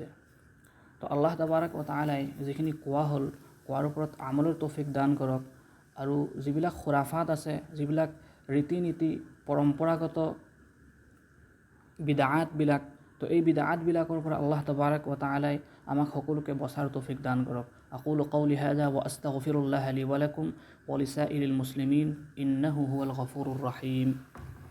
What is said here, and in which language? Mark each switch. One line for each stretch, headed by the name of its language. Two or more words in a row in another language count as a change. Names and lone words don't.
Assamese: তো আল্লাহ
Arabic: تبارك وتعالى
Assamese: যিখিনি কোৱা হ'ল কোৱাৰ ওপৰত আমলৰ তৌফিক দান কৰক, আৰু যিবিলাক খুৰাফাত আছে, যিবিলাক ৰীতি নীতি পৰম্পৰাগত বিদআতবিলাক, তো এই বিদআতবিলাকৰ পৰা আল্লাহ
Arabic: تبارك وتعالى
Assamese: আমাক সকলোকে বচাৰ তৌফিক দান কৰক।
Arabic: أقول قولي هذا وأستغفر الله لي ولكم ولسائر المسلمين إنه هو الغفور الرحيم.